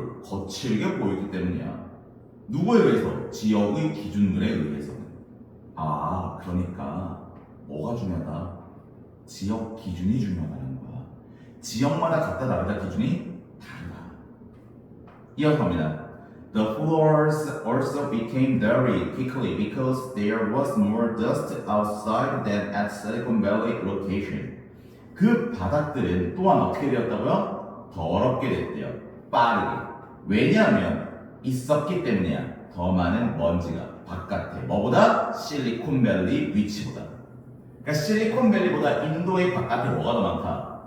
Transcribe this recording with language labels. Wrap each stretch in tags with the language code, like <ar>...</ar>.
<ko>거칠게 보이기 때문이야. 누구에 의해서? 지역의 기준들에 의해서. 아, 그러니까 뭐가 중요하다? 지역 기준이 중요하다는 거야. 지역마다 각각 다르다, 기준이 다르다. 이어서 갑니다.</ko> <en>The floors also became dirty quickly because there was more dust outside than at Silicon Valley location.</en> <ko>그 바닥들은 또한 어떻게 되었다고요? 더럽게 됐대요. 빠르게. 왜냐하면 있었기 때문이야. 더 많은 먼지가 바깥에. 뭐보다? 실리콘밸리 위치보다. 그러니까 실리콘밸리보다 인도의 바깥에 뭐가 더 많다?</ko>